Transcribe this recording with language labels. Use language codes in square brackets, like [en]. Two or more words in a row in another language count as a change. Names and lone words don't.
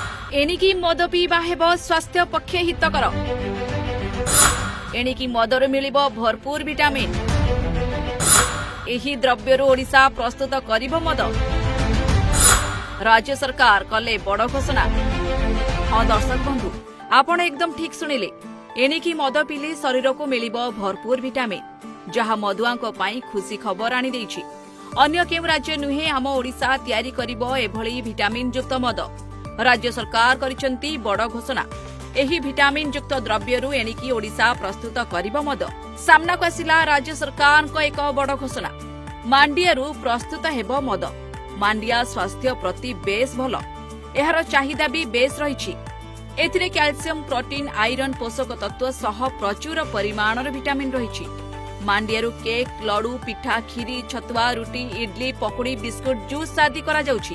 [or] ଏଣିକି ମଦ ପିଇବା ହେବ ସ୍ୱାସ୍ଥ୍ୟ ପକ୍ଷେ ହିତକର। ଏଣିକି ମଦର ମିଳିବ ଭରପୂର ଭିଟାମିନ୍। ଏହି ଦ୍ରବ୍ୟରୁ ଓଡ଼ିଶା ପ୍ରସ୍ତୁତ କରିବ ମଦ। ରାଜ୍ୟ ସରକାର କଲେ ବଡ଼ ଘୋଷଣା। ହଁ ଦର୍ଶକ ବନ୍ଧୁ, ଆପଣ ଏକଦମ ଠିକ୍ ଶୁଣିଲେ। ଏଣିକି ମଦ ପିଇଲେ ଶରୀର କୁ ମିଳିବ ଭରପୂର ଭିଟାମିନ୍, ଯାହା ମଧୁଆଙ୍କ ପାଇଁ ଖୁସି ଖବର ଆଣି ଦେଇଛି। ଅନ୍ୟ କେଉଁ ରାଜ୍ୟ ନୁହେଁ ଆମ ଓଡ଼ିଶା ତିଆରି କରିବ ଏଭଳି ଭିଟାମିନ୍ ଯୁକ୍ତ ମଦ। ରାଜ୍ୟ ସରକାର କରିଛନ୍ତି ବଡ଼ ଘୋଷଣା। ଏହି ଭିଟାମିନ୍ ଯୁକ୍ତ ଦ୍ରବ୍ୟରୁ ଏଣିକି ଓଡ଼ିଶା ପ୍ରସ୍ତୁତ କରିବ ମଦ। ସାମ୍ନାକୁ ଆସିଲା ରାଜ୍ୟ ସରକାରଙ୍କ ଏକ ବଡ଼ ଘୋଷଣା। ମାଣ୍ଡିଆରୁ ପ୍ରସ୍ତୁତ ହେବ ମଦ। ମାଣ୍ଡିଆ ସ୍ୱାସ୍ଥ୍ୟ ପ୍ରତି ବେଶ୍ ଭଲ। ଏହାର ଚାହିଦା ବି ବେଶ୍ ରହିଛି। ଏଥିରେ କ୍ୟାଲସିୟମ୍, ପ୍ରୋଟିନ୍, ଆଇରନ୍, ପୋଷକ ତତ୍ତ୍ୱ ସହ ପ୍ରଚୁର ପରିମାଣର ଭିଟାମିନ୍ ରହିଛି। ମାଣ୍ଡିଆରୁ କେକ୍, ଲଡୁ, ପିଠା, ଖିରି, ଛତୁଆ, ରୁଟି, ଇଡ୍ଲି, ପକୁଡ଼ି, ବିସ୍କୁଟ, ଜୁସ୍ ଆଦି କରା ଯାଉଛି।